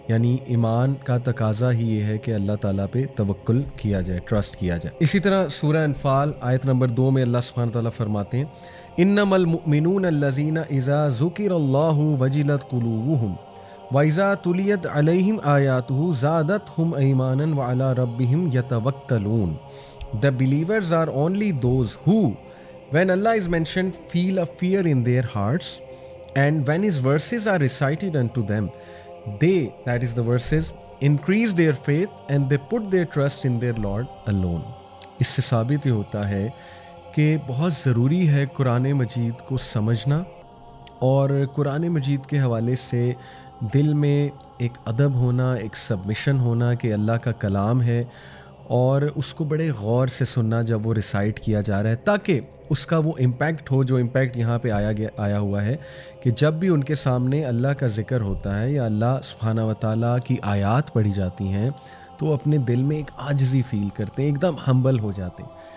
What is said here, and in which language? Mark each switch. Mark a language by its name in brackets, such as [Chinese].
[Urdu] یعنی ایمان کا تقاضا ہی یہ ہے کہ اللہ تعالیٰ پہ توکل کیا جائے, ٹرسٹ کیا جائے. اسی طرح سورہ انفال آیت نمبر 2 میں اللہ سبحانہ تعالیٰ فرماتے ہیں, [Arabic] انما المؤمنون الذین اذا ذکر اللہ وجلت قلوبہم وَإِذَا تُلِيَتْ عَلَيْهِمْ آيَاتُهُ زَادَتْهُمْ إِيمَانًا وَعَلَىٰ رَبِّهِمْ يَتَوَكَّلُونَ. [English] The believers are only those who, when Allah is mentioned, feel a fear in their hearts, and when His verses are recited unto them, they, that is the verses, increase their faith and they put their trust in their Lord alone. [Urdu] اس سے ثابت یہ ہوتا ہے کہ بہت ضروری ہے قرآن مجید کو سمجھنا, اور قرآن مجید کے حوالے سے دل میں ایک ادب ہونا, ایک سبمیشن ہونا کہ اللہ کا کلام ہے, اور اس کو بڑے غور سے سننا جب وہ ریسائٹ کیا جا رہا ہے, تاکہ اس کا وہ امپیکٹ ہو جو امپیکٹ یہاں پہ آیا ہوا ہے کہ جب بھی ان کے سامنے اللہ کا ذکر ہوتا ہے یا اللہ سبحانہ و تعالیٰ کی آیات پڑھی جاتی ہیں تو وہ اپنے دل میں ایک عاجزی فیل کرتے ہیں, ایک دم ہمبل ہو جاتے ہیں.